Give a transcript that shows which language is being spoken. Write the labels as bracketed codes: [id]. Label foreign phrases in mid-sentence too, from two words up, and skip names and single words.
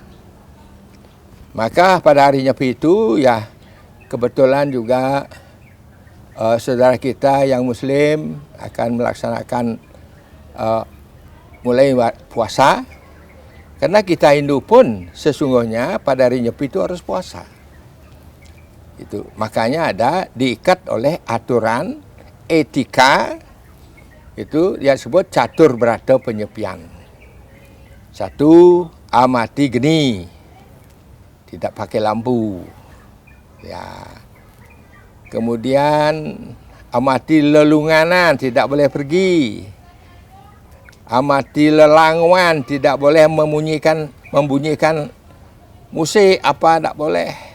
[id] Maka pada hari nyepi itu ya kebetulan juga saudara kita yang muslim akan melaksanakan mulai puasa. Karena kita Hindu pun sesungguhnya pada hari nyepi itu harus puasa. Itu makanya ada diikat oleh aturan etika itu yang disebut catur berata penyepian. Satu, amati geni. Tidak pakai lampu. Ya. Kemudian amati lelunganan, tidak boleh pergi. Amati lelangwan, tidak boleh membunyikan musik apa tidak boleh.